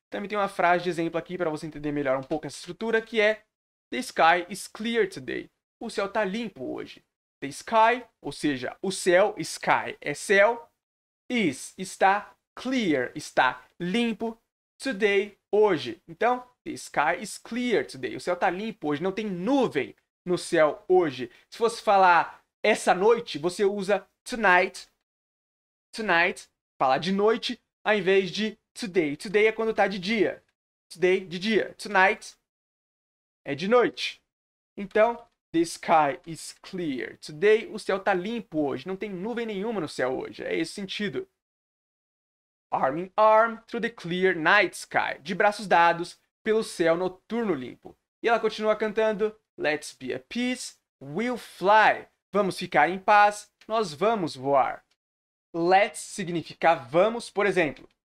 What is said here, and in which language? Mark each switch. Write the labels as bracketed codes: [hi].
[pt] Também tem uma frase de exemplo aqui para você entender melhor um pouco essa estrutura, que é [en] The sky is clear today. [pt] O céu está limpo hoje. The sky, ou seja, o céu, sky é céu, está, clear, está limpo, today, hoje. Então, [en] the sky is clear today. [pt] O céu está limpo hoje, não tem nuvem no céu hoje. Se fosse falar essa noite, você usa tonight. Tonight, falar de noite, ao invés de today. Today é quando está de dia. Today, de dia. Tonight é de noite. Então, [en] the sky is clear today. [pt] O céu está limpo hoje. Não tem nuvem nenhuma no céu hoje. É esse sentido. [en] Arm in arm through the clear night sky. [pt] De braços dados pelo céu noturno limpo. E ela continua cantando [en] Let's be at peace, we'll fly. [pt] Vamos ficar em paz, nós vamos voar. Let's significa vamos, por exemplo.